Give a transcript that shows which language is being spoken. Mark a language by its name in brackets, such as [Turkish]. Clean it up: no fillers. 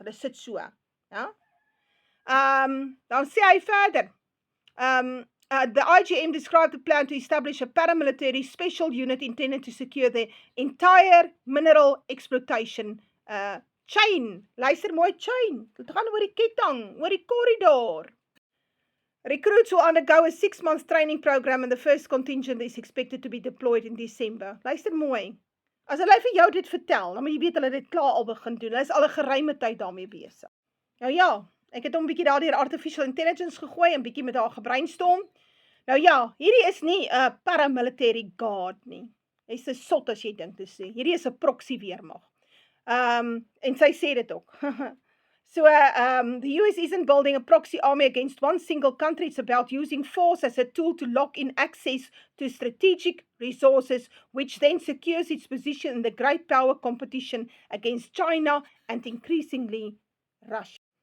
[Afrikaans] Hulle sit so, ja? Dan sê hy verder, [English] the IGM described the plan to establish a paramilitary special unit intended to secure the entire mineral exploitation chain. [Afrikaans] Luister mooi, [English] chain. [Afrikaans] Dit gaan oor die ketting, oor die corridor. [English] Recruits will undergo a 6-month training program and the first contingent is expected to be deployed in December. [Afrikaans] Luister mooi. As hulle vir jou dit vertel, dan moet jy weet hulle dit klaar al begin doen. Hulle is al 'n geruime tyd daarmee besig. Nou ja, ek het hom 'n bietjie daardeur artificial intelligence gegooi en bietjie met haar gebrainstorm. Nou ja, hierdie is nie 'n paramilitary guard nie. Hy's 'n sot as jy dink dit sê. Hierdie is 'n proxy weermag. En sy sê dit ook. [English] So, the US isn't building a proxy army against one single country. It's about using force as a tool to lock in access to strategic resources, which then secures its position in the great power competition against China and increasingly Russia.